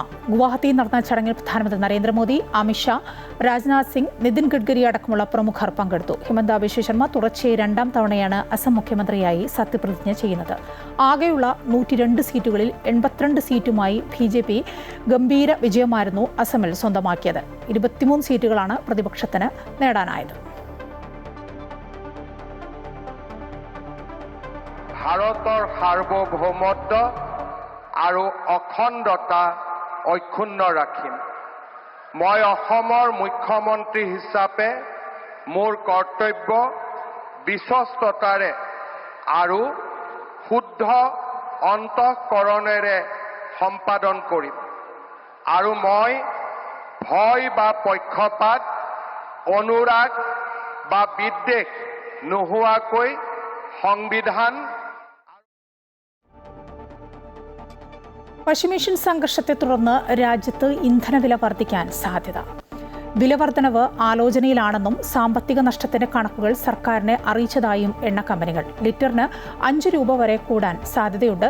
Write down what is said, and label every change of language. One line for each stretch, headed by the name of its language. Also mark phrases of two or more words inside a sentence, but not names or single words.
Malayalam: ഗുവാഹത്തിയിൽ നടന്ന ചടങ്ങിൽ പ്രധാനമന്ത്രി നരേന്ദ്രമോദി, അമിത്ഷാ, രാജ്നാഥ് സിംഗ്, നിതിൻ ഗഡ്കരി അടക്കമുള്ള പ്രമുഖർ പങ്കെടുത്തു. ഹിമന്ത ബിശ്വ ശർമ്മ തുടർച്ചയായി 2ാം തവണയാണ് അസം മുഖ്യമന്ത്രിയായി സത്യപ്രതിജ്ഞ ചെയ്യുന്നത്. ആകെയുള്ള 102 സീറ്റുകളിൽ 82 സീറ്റുമായി BJP ഗംഭീര വിജയമായിരുന്നു അസമിൽ സ്വന്തമാക്കിയത്. 23 സീറ്റുകളാണ് പ്രതിപക്ഷത്തിന് നേടാനായത്.
Assamese: ভাৰতৰ সাৰ্বভৌমত্ব আৰু অখণ্ডতা অক্ষুণ্ণ ৰাখিম। মই অসমৰ মুখ্যমন্ত্ৰী হিচাপে মোৰ কৰ্তব্য বিশ্বস্ততাৰে আৰু শুদ্ধ অন্তঃকৰণেৰে সম্পাদন কৰিম আৰু মই ভয় বা পক্ষপাত, অনুৰাগ বা বিদ্বেষ নোহোৱাকৈ সংবিধান.
Malayalam: പശ്ചിമേഷ്യൻ സംഘർഷത്തെ തുടർന്ന് രാജ്യത്ത് ഇന്ധനവില വർദ്ധിക്കാൻ സാധ്യത. വില വർധനവ് ആലോചനയിലാണെന്നും സാമ്പത്തിക നഷ്ടത്തിന്റെ കണക്കുകൾ സർക്കാരിനെ അറിയിച്ചതായും എണ്ണ കമ്പനികൾ. ലിറ്ററിന് 5 രൂപ വരെ കൂടാൻ സാധ്യതയുണ്ട്.